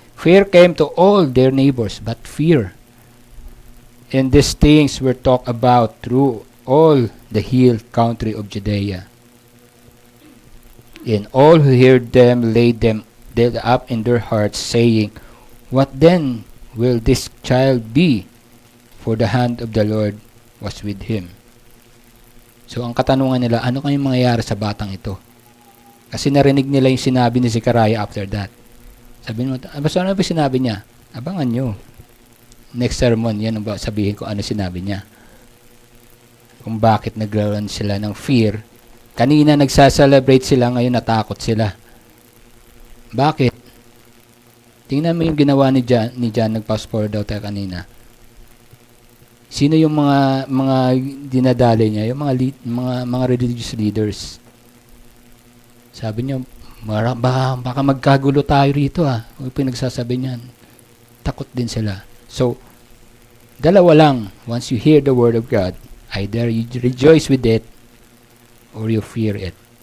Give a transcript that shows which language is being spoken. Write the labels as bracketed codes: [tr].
[en] Fear came to all their neighbors, but fear. And these things were talked about through all the hill country of Judea. And all who heard them laid them up in their hearts, saying, What then will this child be? For the hand of the Lord was with him. [tl] So, ang katanungan nila, ano kayong mangyayari sa batang ito? Kasi narinig nila yung sinabi ni Zechariah [en] after that. [tl] Sabi mo, basta ano ba sinabi niya? Abangan nyo. Next sermon, yan ang sabihin ko ano sinabi niya. Kung bakit naglaruan sila ng fear. Kanina nagsa-celebrate sila, ngayon natakot sila. Bakit? Tingnan mo yung ginawa ni John, nag-fast forward daw tayo kanina. Sino yung mga dinadali niya? Yung mga religious leaders. Sabi niya, baka magkagulo tayo rito Yung pinagsasabi niyan. Takot din sila. So, dalawa lang. [en] Once you hear the word of God, either you rejoice with it or you fear it.